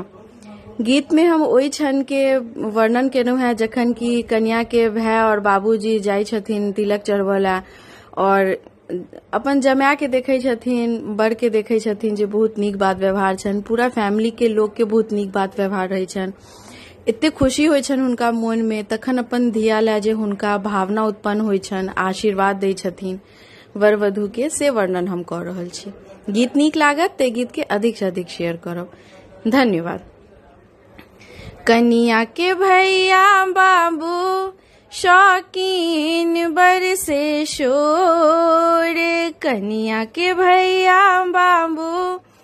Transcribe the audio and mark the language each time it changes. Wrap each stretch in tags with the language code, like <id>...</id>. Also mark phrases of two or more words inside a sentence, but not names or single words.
<mai>गीत में हम ओहि क्षण के वर्णन केलहुं हैं जखन कि कन्या के भाई और बाबूजी जाय छथिन तिलक चढ़बऽ ला और अपन जमाय के देखे छथिन, बड़ के देखे छथिन जे बहुत नीक बात व्यवहार छन, पूरा फैमिली के लोग के बहुत नीक बात व्यवहार रहे छन। एते खुशी होय छन हुनका मन में, तखन अपन धिया ला जे हुनका भावना उत्पन्न होय छन, आशीर्वाद दै छथिन वर वधू के, से वर्णन हम कर रहल छी। गीत नीक लागत ते गीत के अधिक से अधिक शेयर करब। धन्यवाद। कनिया के भैया बाबू शौकीन बरसे शोर, कनिया के भैया बाबू</mai>